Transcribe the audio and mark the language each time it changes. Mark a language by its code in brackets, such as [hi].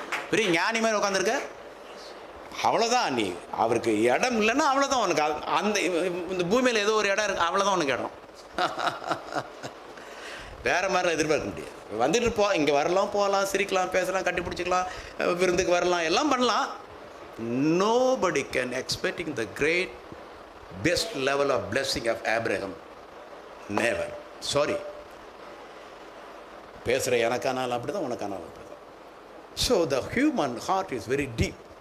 [ta] பெரிய ஞானி மாதிரி உட்காந்துருக்க, அவ்வளோதான். நீ அவருக்கு இடம் இல்லைன்னா அவ்வளோதான் உனக்கு. அந்த இந்த பூமியில் ஏதோ ஒரு இடம் இருக்கு, அவ்வளோதான் உனக்கு இடம். வேறு மாதிரி எதிர்பார்க்க முடியாது. வந்துட்டு போ, இங்கே வரலாம், போகலாம், சிரிக்கலாம், பேசலாம், கட்டிப்பிடிச்சிக்கலாம், விருந்துக்கு வரலாம், எல்லாம் பண்ணலாம். [en] Nobody can expecting the great best level of blessing of Abraham. Never. Sorry. [ta] பேசுகிற எனக்கானாலும் அப்படி தான், உனக்கானாலும் அப்படி தான். [en] So the human heart is very deep.